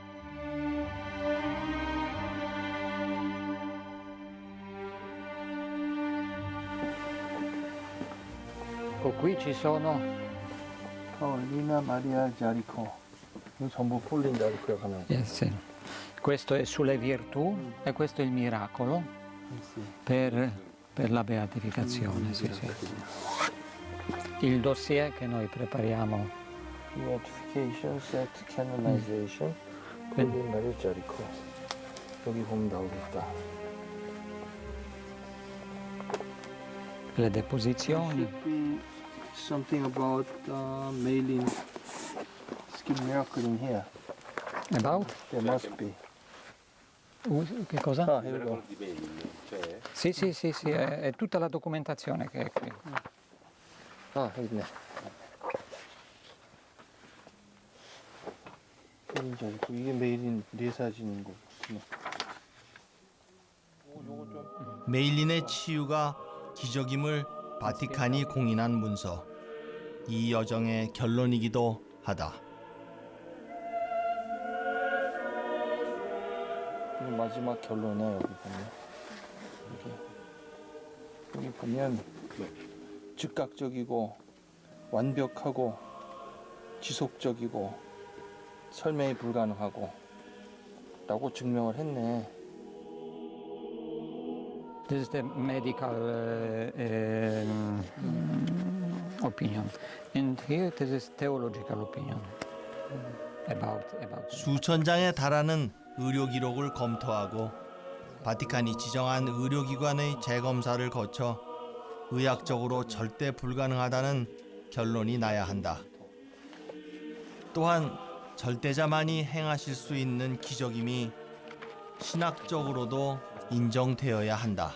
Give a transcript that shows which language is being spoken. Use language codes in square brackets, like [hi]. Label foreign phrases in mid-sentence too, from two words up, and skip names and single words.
[it] Qui ci sono Paolina Maria Giarico. [ko] 이거 전부 폴린 자리코에 가면. [it] sì. Questo è sulle virtù e questo è il miracolo per la beatificazione. Sì, sì. Il dossier che noi prepariamo. [en] Beatification, set, canonization, [ko] 폴린 마리아 자리코. 여기 보면 나오겠다. [it] Le deposizioni. [en] Something about mailing skin miracle in here. About? There must be. [it] Che cosa? [en] Here we go. [it] Sì, sì, sì, sì, è tutta la documentazione che è qui. [ko] 여기 있네. 폴린 자리코. 이게 메일린 네 사진인 거 같구나. 메일린의 치유가 기적임을 바티칸이 공인한 문서. 이 여정의 결론이기도 하다. 마지막 결론이야 여기 보면. 여기 보면 즉각적이고 완벽하고 지속적이고 설명이 불가능하고 라고 증명을 했네. [en] This is the medical opinion. And here this is theological opinion about [ko] 수천 장에 달하는 의료 기록을 검토하고 바티칸이 지정한 의료기관의 재검사를 거쳐 의학적으로 절대 불가능하다는 결론이 나야 한다. 또한 절대자만이 행하실 수 있는 기적임이 신학적으로도 인정되어야 한다.